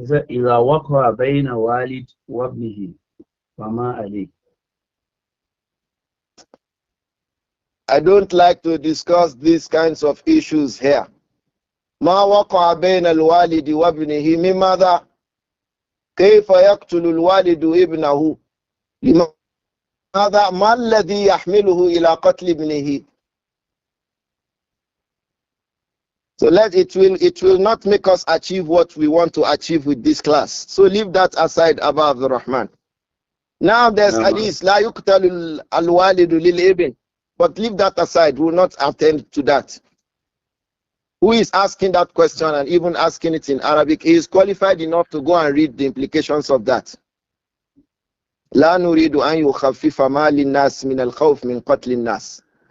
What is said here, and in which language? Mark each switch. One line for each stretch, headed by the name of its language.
Arabic: إذا وقع بين والد وابنه فما عليه.
English: I don't like to discuss these kinds of issues here.
Arabic: ما وقع بين الوالد وابنه من ماذا؟ كيف يقتل الوالد ابنه؟ لماذا؟ ما الذي يحمله إلى قتل ابنه؟
English: So it will not make us achieve what we want to achieve with this class. So leave that aside, Abu AbdurRahman. Now there's hadith,
Arabic: لا يقتل الوالد للابن.
English: But leave that aside, we will not attend to that. Who is asking that question and even asking it in Arabic? He is qualified enough to go and read the implications of that.
Arabic: لا نريد أن يخفف ما للناس من الخوف من قتل الناس.